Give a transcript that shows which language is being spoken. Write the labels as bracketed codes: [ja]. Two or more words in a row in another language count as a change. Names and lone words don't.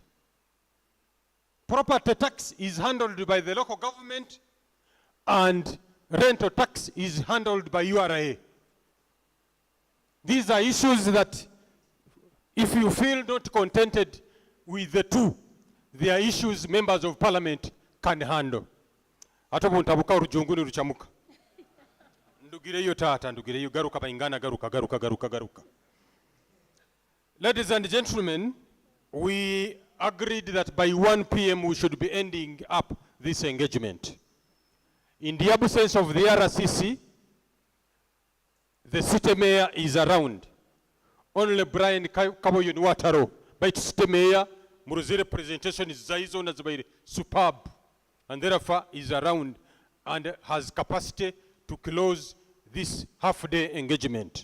[en] Property tax is handled by the local government and rental tax is handled by URA. These are issues that if you feel not contented with the two, they are issues members of parliament can handle. [nyn] Atobo ntabuka urujunguni ruchamuka. Ndugireyo tata, ndugireyo garuka baingana garuka. [en] Ladies and gentlemen, we agreed that by 1 p.m. we should be ending up this engagement. In the absence of the RCC, the city mayor is around. Only Brian Kaboyo Nwataro, but city mayor, Muruzi's presentation is superb, and therefore is around and has capacity to close this half-day engagement.